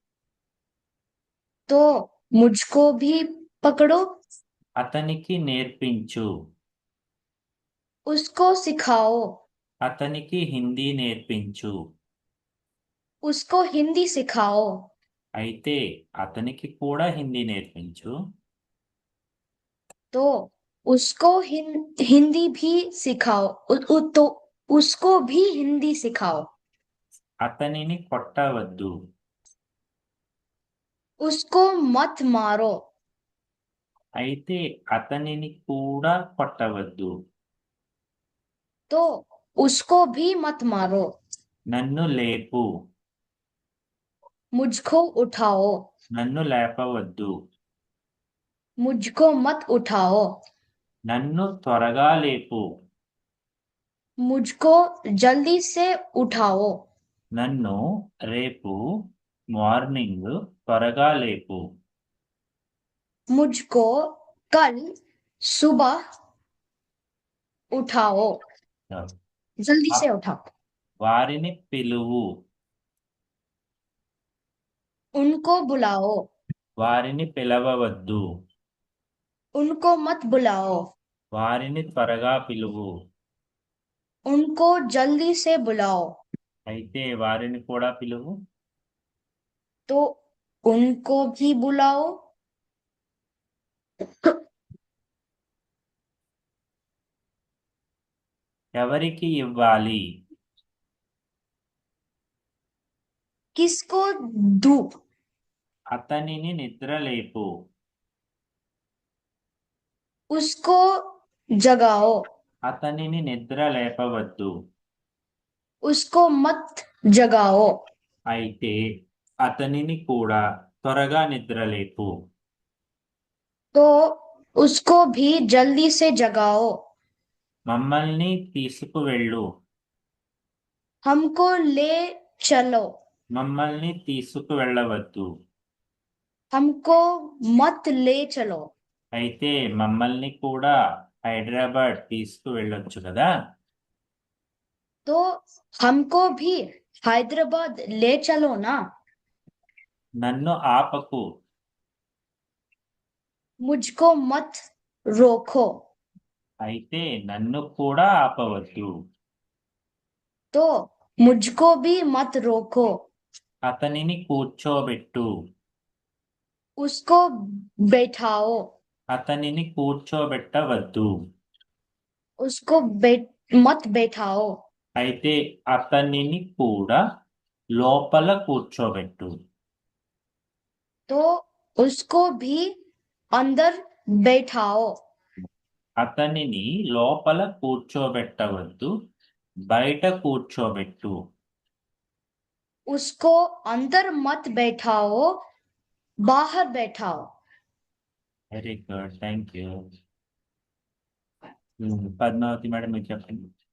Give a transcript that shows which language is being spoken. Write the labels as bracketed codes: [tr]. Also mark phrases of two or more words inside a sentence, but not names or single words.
[hi] तो मुझको भी पकड़ो। [te] అతనికి నేర్పించు. [hi] उसको सिखाओ। [te] అతనికి హిందీ నేర్పించు. [hi] उसको हिंदी सिखाओ। [te] అయితే అతనికి కూడా హిందీ నేర్పించు. [hi] तो उसको हिंदी भी सिखाओ। तो उसको भी हिंदी सिखाओ। [te] అతనిని కొట్టవద్దు. [hi] उसको मत मारो। [te] అయితే అతనిని కూడా కొట్టవద్దు. [hi] तो उसको भी मत मारो। [te] నన్ను లేపు. [hi] मुझको उठाओ। [te] నన్ను లేపవద్దు. [hi] मुझको मत उठाओ। [te] నన్ను త్వరగా లేపు. [hi] मुझको जल्दी से उठाओ। [te] నన్ను రేపు మార్నింగ్ త్వరగా లేపు. [hi] मुझको कल सुबह उठाओ। जल्दी से उठाओ। [te] వారిని పిలువు. [hi] उनको बुलाओ। [te] వారిని పిలవవద్దు. [hi] उनको मत बुलाओ। [te] వారిని త్వరగా పిలువు. [hi] उनको जल्दी से बुलाओ। [te] అయితే వారిని కూడా పిలువు. [hi] तो उनको भी बुलाओ। [te] ఎవరికి ఇవ్వాలి? [hi] किसको दूं? [te] అతనిని నిద్రలేపు. [hi] उसको जगाओ। [te] అతనిని నిద్ర లేపవద్దు. [hi] उसको मत जगाओ। [te] అయితే అతనిని కూడా త్వరగా నిద్రలేపు. [hi] तो उसको भी जल्दी से जगाओ। [te] మమ్మల్ని తీసుకువెళ్ళు. [hi] हमको ले चलो। [te] మమ్మల్ని తీసుకువెళ్ళవద్దు. [hi] हमको मत ले चलो। [te] అయితే మమ్మల్ని కూడా హైదరాబాద్ తీసుకువెళ్ళొచ్చు కదా. [hi] तो हमको भी हैदराबाद ले चलो ना। [te] నన్ను ఆపకు. [hi] मुझको मत रोको। [te] అయితే నన్ను కూడా ఆపవద్దు. [hi] तो मुझको भी मत रोको। [te] అతనిని కూర్చోబెట్టు. [hi] उसको बैठाओ। [te] అతనిని కూర్చోబెట్టవద్దు. [hi] उसको मत बैठाओ। [te] అయితే అతనిని కూడా లోపల కూర్చోబెట్టు. [hi] तो उसको भी अंदर बैठाओ। [te] అతనిని లోపల కూర్చోబెట్టవద్దు, బయట కూర్చోబెట్టు. [hi] उसको अंदर मत बैठाओ, बाहर बैठाओ। [en] very good, thank you. [te] పద్మావతి మేడం మీరు చెప్పండి.